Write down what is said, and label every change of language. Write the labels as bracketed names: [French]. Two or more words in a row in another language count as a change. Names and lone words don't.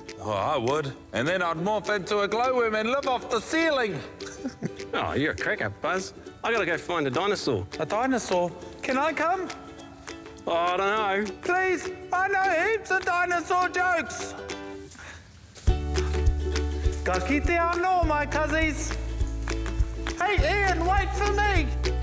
[English] Oh, I would. And then I'd morph into a glowworm and live off the ceiling. Oh, you're a cracker, Buzz. I gotta go find a dinosaur. A dinosaur? Can I come? Oh, I don't know. Please, I know heaps of dinosaur jokes. [Māori] Ka kite anō, [English] my cuzzies. Hey, Ian, wait for me.